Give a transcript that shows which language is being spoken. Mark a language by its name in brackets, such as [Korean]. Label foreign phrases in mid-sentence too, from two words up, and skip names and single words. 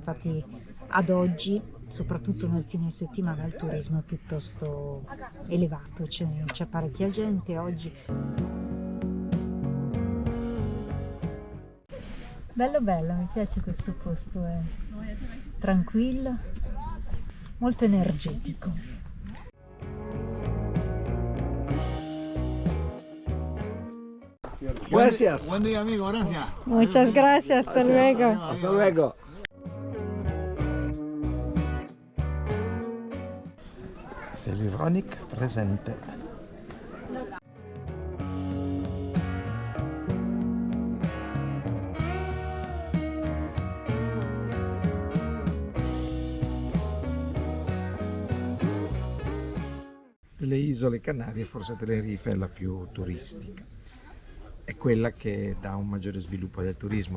[Italian] Infatti ad oggi, soprattutto nel fine settimana, il turismo è piuttosto elevato, c'è parecchia gente oggi. Bello, mi piace questo posto, è tranquillo, molto energetico. [Spanish] Gracias. Buen día, amigo, gracias. Muchas gracias, hasta luego. Hasta luego. Felironic presente. [Italian] Delle isole Canarie forse Tenerife è la più turistica, è quella che dà un maggiore sviluppo del turismo.